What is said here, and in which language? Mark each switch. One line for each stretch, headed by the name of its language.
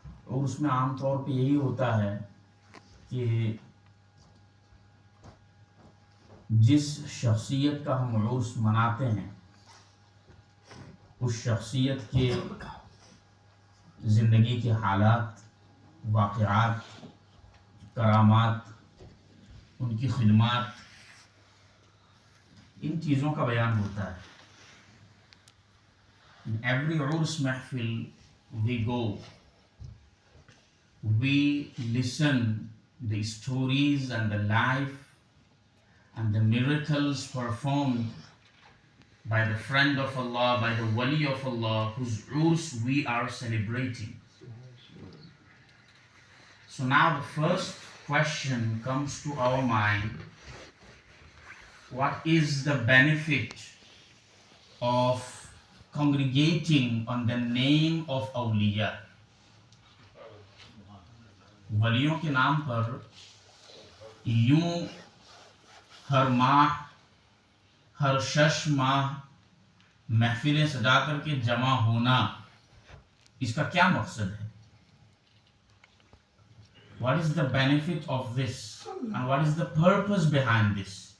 Urdu: عرس میں عام طور پہ یہی ہوتا ہے کہ جس شخصیت کا ہم عرس مناتے ہیں اس شخصیت کے زندگی کے حالات، واقعات، کرامات، ان کی خدمات، ان چیزوں کا بیان ہوتا ہے.
English: In every Urs mehfil we go, we listen the stories and the life and the miracles performed by the friend of Allah, by the wali of Allah, whose Urs we are celebrating. So now the first question comes to our mind: what is the benefit of congregating on the name of awliya?
Urdu: ولیوں کے نام پر یوں ہر ماہ، ہر 6 ماہ محفلیں سجا کر کے جمع ہونا، اس کا کیا مقصد ہے؟
English: What is the benefit of this and what is the purpose behind this?